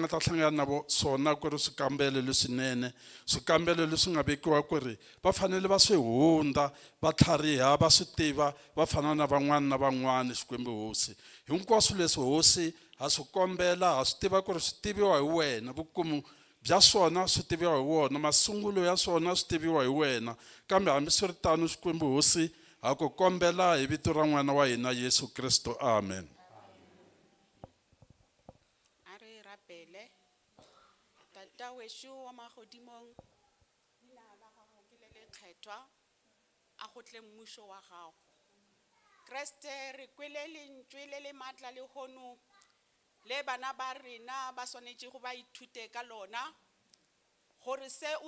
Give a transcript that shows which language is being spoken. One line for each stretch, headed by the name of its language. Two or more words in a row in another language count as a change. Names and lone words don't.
Tsonga: nga ta hlangana na swona ku ri swikambelo leswinene swikambelo leswi nga vekiwa ku ri va fanele va swi hunda va tlhariha va swi tiva va fana na van'wana na van'wana xikwembu hosi hinkwaswo leswi hosi ha swi kombela ha swi tiva ku ri swi tiviwa hi wena vukumu bya swona swi tiviwa hi wona masungulo ya swona swi tiviwa hi wena kambe hambi swi ri tano xikwembu hosi ha ku kombela hi vito ra n'wana wa hina Yesu Kristo amen.
Northern Sotho: Tata weshu wa magodimong leina la gago ke le lekgethwa a gotle mmušo wa gago Kriste re kwele lentswe le le matla le hono le bana ba rena ba swanetše go ba ithute ka lona gore se o